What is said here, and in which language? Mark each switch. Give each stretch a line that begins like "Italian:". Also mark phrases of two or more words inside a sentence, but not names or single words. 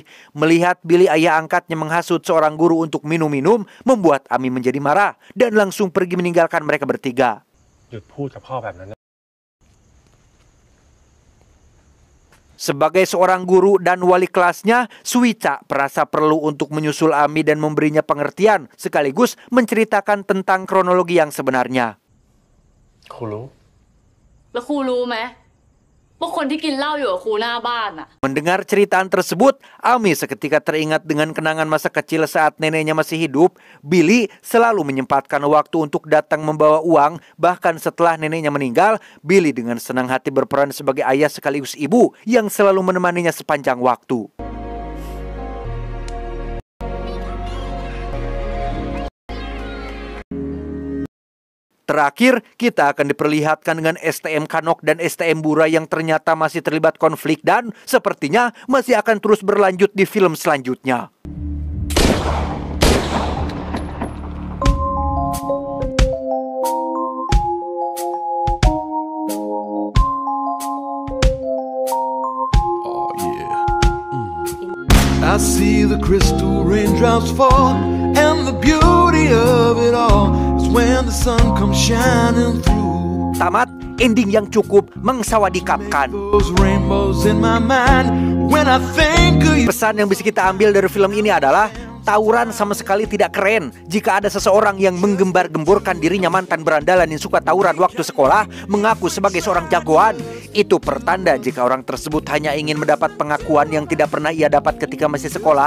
Indonesian: Melihat Billy, ayah angkatnya, menghasut seorang guru untuk minum-minum, membuat Ami menjadi marah dan langsung pergi meninggalkan mereka bertiga. Sebagai seorang guru dan wali kelasnya, Suica merasa perlu untuk menyusul Ami dan memberinya pengertian, sekaligus menceritakan tentang kronologi yang sebenarnya.
Thai: ครูรู้ แล้วครูรู้ไหมว่าคนที่กินเหล้าอยู่กับครูหน้าบ้านน่ะ
Indonesian: Mendengar ceritaan tersebut, Ami seketika teringat dengan kenangan masa kecil saat neneknya masih hidup. Billy selalu menyempatkan waktu untuk datang membawa uang. Bahkan setelah neneknya meninggal, Billy dengan senang hati berperan sebagai ayah sekaligus ibu yang selalu menemaninya sepanjang waktu. Terakhir, kita akan diperlihatkan dengan STM Kanok dan STM Bura yang ternyata masih terlibat konflik dan sepertinya masih akan terus berlanjut di film selanjutnya.
English: I see the crystal raindrops fall, and the beauty of it all is when the sun comes shining through.
Indonesian: Tamat, ending yang cukup mengsawadikapkan.
English: Those rainbows in my mind when I think of you.
Indonesian: Pesan yang bisa kita ambil dari film ini adalah tawuran sama sekali tidak keren. Jika ada seseorang yang menggembar-gemborkan dirinya mantan berandalan yang suka tawuran waktu sekolah, mengaku sebagai seorang jagoan, itu pertanda jika orang tersebut hanya ingin mendapat pengakuan yang tidak pernah ia dapat ketika masih sekolah.